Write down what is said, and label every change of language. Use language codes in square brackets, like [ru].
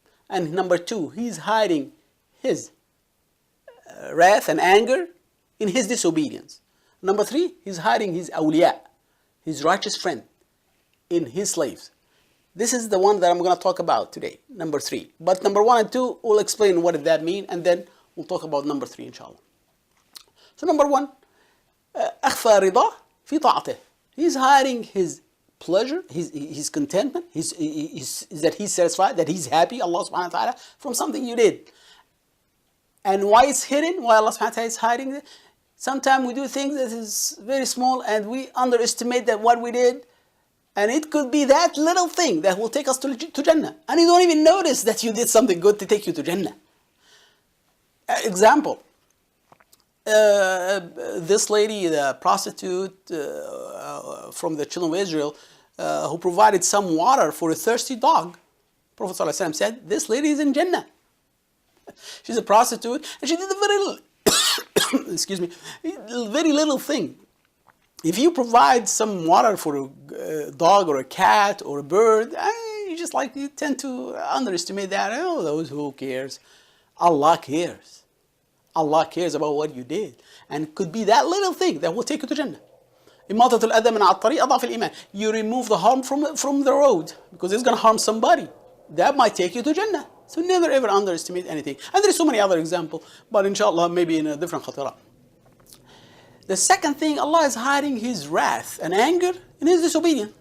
[en] And number two, He's hiding His wrath and anger in His disobedience. Number three, He's hiding His awliya, His righteous friend, in His slaves. This is the one that I'm going to talk about today, number three. But number one and two, we'll explain what does that mean, and then we'll talk about number three, inshallah. So number one, [ar] أخفى رضاه في طاعته. [en] He's hiding His pleasure, his contentment, that He's satisfied, that He's happy, Allah subhanahu wa ta'ala, from something you did. And why it's hidden? Why Allah subhanahu wa ta'ala is hiding it? Sometimes we do things that is very small and we underestimate that what we did. And it could be that little thing that will take us to Jannah. And you don't even notice that you did something good to take you to Jannah. Example. This lady, the prostitute from the children of Israel, who provided some water for a thirsty dog. Prophet ﷺ said, this lady is in Jannah. She's a prostitute and she did a very little, excuse me, very little thing. If you provide some water for a dog or a cat or a bird, you tend to underestimate that. Oh, those who cares? Allah cares. Allah cares about what you did. And it could be that little thing that will take you to Jannah. [ar] إماطة الأذى من على الطريق أضعف الإيمان. [en] You remove the harm from the road because it's going to harm somebody. That might take you to Jannah. So never ever underestimate anything. And there are so many other examples, but inshallah maybe in a different khatara. The second thing, Allah is hiding His wrath and anger in His disobedience.